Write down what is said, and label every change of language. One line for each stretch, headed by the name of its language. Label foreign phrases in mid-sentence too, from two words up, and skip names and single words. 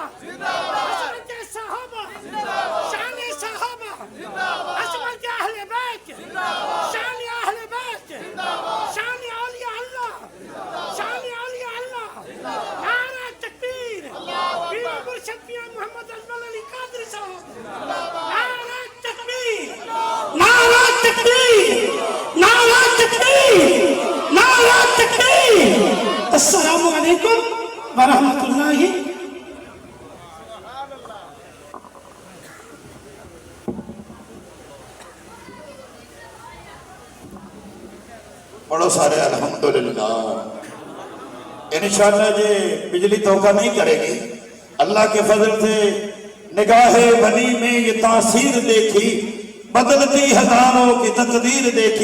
Urdu: حضرت صحابہ، شان صحابہ، حضرت اہل بیت، شان اہل بیت، شان اولیاء اللہ، شان اولیاء اللہ، نعرہ تکبیر، پیر مرشد میاں محمد اجمل علی قادری صاحب، نعرہ تکبیر، نعرہ تکبیر، نعرہ تکبیر، نعرہ تکبیر.
Arabic: السلام علیکم ورحمۃ اللہ.
Urdu: پڑھو سارے الحمدللہ. ان شاء اللہ یہ بجلی دھوکہ نہیں کرے گی. اللہ کے فضل سے نگاہِ نبی میں یہ تاثیر دیکھی، بدلتی ہزاروں کی تقدیر دیکھی.